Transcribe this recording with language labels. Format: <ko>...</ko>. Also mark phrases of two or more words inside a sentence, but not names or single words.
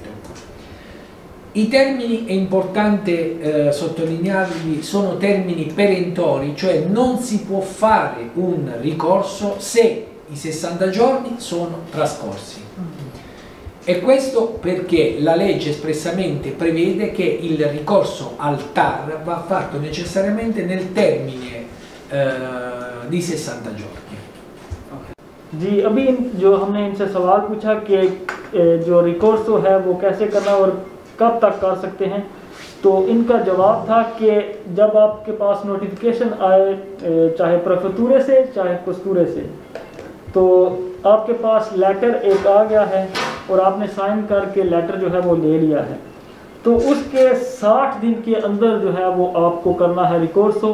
<it>I termini, è importante sottolinearli, sono termini perentori, cioè non si può fare un ricorso se i 60 giorni sono trascorsi. E questo perché la legge espressamente prevede che il ricorso al TAR va fatto necessariamente nel termine di 60 giorni.</it> <ur>جی ابھی جو ہم نے ان سے سوال پوچھا کہ جو ریکورسو ہے وہ کیسے کرنا اور کب تک کر سکتے ہیں، تو ان کا جواب تھا کہ جب آپ کے پاس نوٹیفیکیشن آئے چاہے پریفیکچر سے چاہے کستورے سے، تو آپ کے پاس لیٹر ایک آ گیا ہے اور آپ نے سائن کر کے لیٹر جو ہے وہ لے لیا ہے، تو اس کے 60 دن کے اندر جو ہے وہ آپ کو کرنا ہے ریکورسو.</ur>